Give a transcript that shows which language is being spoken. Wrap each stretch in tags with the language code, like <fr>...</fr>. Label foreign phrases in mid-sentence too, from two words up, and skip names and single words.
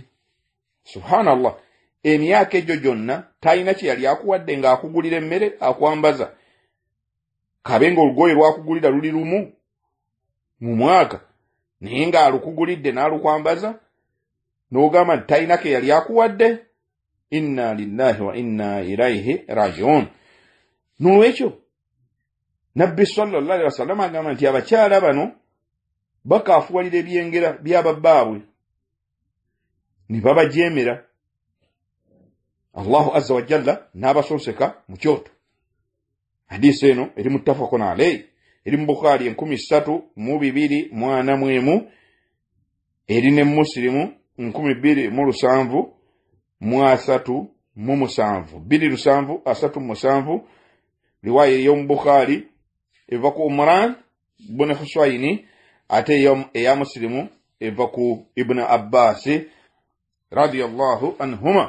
<lg>Subhanallah, emyaka egyo gyonna talina kye yali akuwadde ng'akugulira emmere akwambaza. Kabe ng'olugoye lwakugulira luli lumu mu mwaka, naye ng'alukugulidde n'alukwambaza, n'ogamba nti talina ke yali akuwadde.</lg> <ar>إنا لله وإنا إليه راجعون.</ar> <lg>N'olwekyo Nabbi</lg> <ar>صلى الله عليه وسلم</ar> <lg>agamba nti abakyala bano bakaafuwalira ebyengera by'ababbaabwe ne babajeemera.</lg> <ar>الله عز وجل</ar> <lg>n'abasonseka mu kyoto. Hadisi eno eri</lg> <ar>متفق عليه,</ar> <lg>eri mu Bukhari 3241, eri ne Muslimu 2737, riwaya y'omu Bukhari eva ku Umran ibn Husayn, ate eya Muslimu eva ku Ibn Abbas</lg> <ar>رضي الله عنهما.</ar>